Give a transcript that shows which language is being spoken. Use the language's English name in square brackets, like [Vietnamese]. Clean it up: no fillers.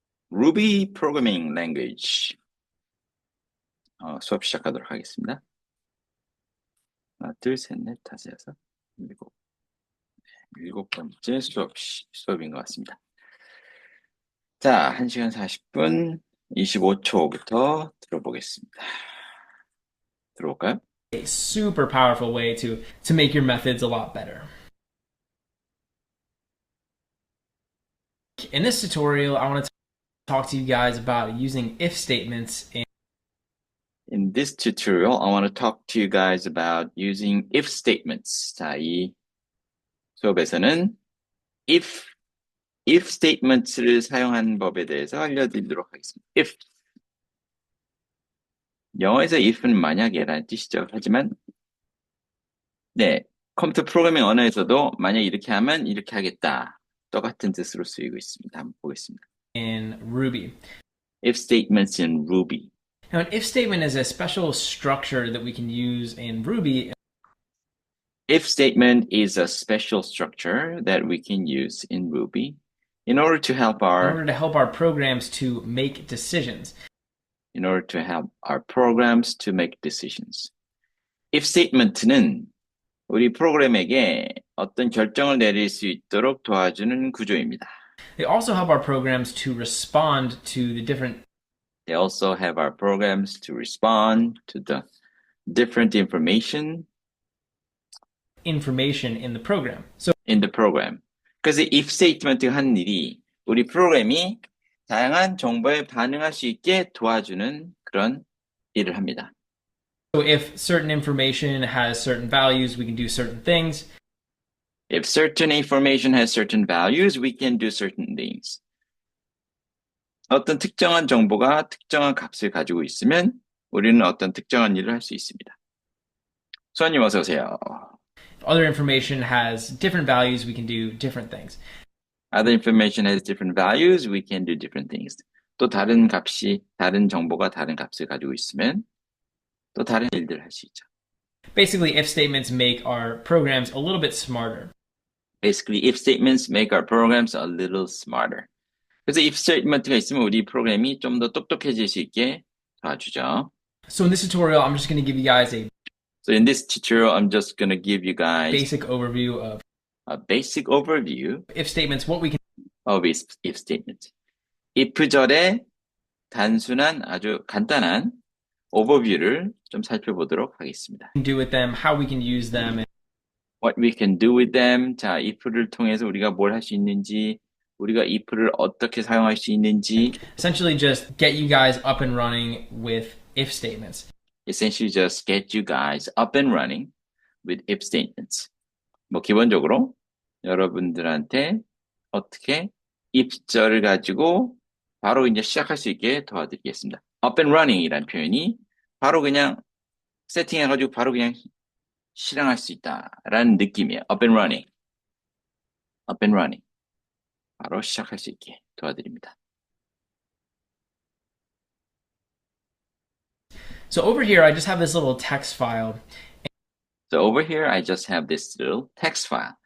[Korean] Ruby Programming Language 수업 시작하도록 하겠습니다. 하나, 둘, 셋, 넷, 다섯, 여섯, 일곱 번째 수업인 것 같습니다. 자, 1시간 40분 25초부터 들어보겠습니다. 들어볼까요? [English] A super powerful way to make your methods a lot better. In this tutorial, I want to talk to you guys about using if statements In this tutorial, I want to talk to you guys about using if statements. [Korean] 자, 이 수업에서는 if statements를 사용하는 법에 대해서 알려드리도록 하겠습니다. if 영어에서 if는 만약에라는 뜻이죠. 하지만 컴퓨터 프로그래밍 언어에서도 만약 이렇게 하면 이렇게 하겠다. 똑같은 뜻으로 쓰이고 있습니다. 한번 보겠습니다. [English] in Ruby. If statements in Ruby. Now, an if statement is a special structure that we can use in Ruby. If statement is a special structure that we can use in Ruby in order to help our programs to make decisions. In order to help our programs to make decisions. [Korean] If statement는 우리 프로그램에게 어떤 결정을 내릴 수 있도록 도와주는 구조입니다. [English] They also help our programs to respond to the different They also have our programs to respond to the different information in the program. So in the program. [Korean] 그래서 if statement가 하는 일이 우리 프로그램이 다양한 정보에 반응할 수 있게 도와주는 그런 일을 합니다. [English] So if certain information has certain values, we can do certain things. If certain information has certain values, we can do certain things. [Korean] 어떤 특정한 정보가 특정한 값을 가지고 있으면 우리는 어떤 특정한 일을 할 수 있습니다. 수아님 어서 오세요. [English] If other information has different values, we can do different things. Other information has different values, we can do different things. [Korean] 또 다른 정보가 다른 값을 가지고 있으면 또 다른 일들을 할 수 있죠. [English] Basically, if statements make our programs a little bit smarter. Basically, if statements make our programs a little smarter. [Korean] 그래서 if statement가 있으면 우리 프로그램이 좀 더 똑똑해질 수 있게 도와주죠. [English] So in this tutorial, I'm just going to give you guys So in this tutorial, I'm just going to give you guys basic overview of a basic overview if statements, what we can of if statements. [Korean] if절의 단순한 아주 간단한 오버뷰를 좀 살펴보도록 하겠습니다. [English] do with them, how we can use them. What we can do with them. [Korean] 자, if를 통해서 우리가 뭘 할 수 있는지, 우리가 if를 어떻게 사용할 수 있는지. [English] Essentially just get you guys up and running with if statements. Essentially just get you guys up and running with if statements. [Korean] 뭐 기본적으로 여러분들한테 어떻게 if절을 가지고 바로 이제 시작할 수 있게 도와드리겠습니다. [English] up and running [Korean] 이라는 표현이 바로 그냥 세팅해가지고 바로 그냥 실행할 수 있다라는 느낌이에요. [English] up and running. up and running. [Korean] 바로 시작할 수 있게 도와드립니다. [English] So over here, I just have this little text file. So over here, I just have this little text file.